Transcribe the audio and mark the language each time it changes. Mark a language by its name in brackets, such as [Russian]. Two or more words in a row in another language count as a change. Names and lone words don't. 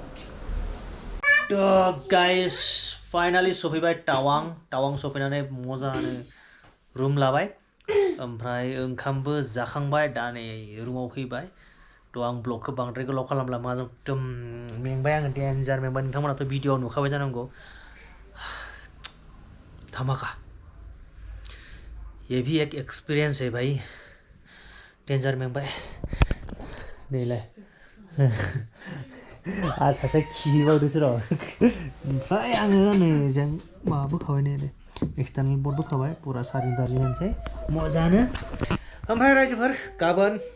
[Bodo] थ' गाइस फाइनालि सफैबाय टावां सफैनानै मोजाङानो रुम लाबाय ओमफ्राय ओंखामबो जाखांबाय दा नै रुमाव फैबाय थ' आं ब्लगखौ बांद्राय गोलाव खालामला मा एकदम मेंबाय आङो डेन्जार मेंबाय नोंथांमोनाथ' भिडिअ नुखाबाय जानांगौ [Hindi] धमाका ये भी एक एक्सपीरियंस है भाई [Bodo] डेन्जार मेंबाय नैलाय आरो सासे खिबावदोसो र' ओमफ्राय आङो नैजों माबा बोखाबाय नै [English] external board [Bodo] बोखाबाय पुरा चार्जिं होनोसै मोजाङानो ओमफ्राय रायजोफोर गाबोन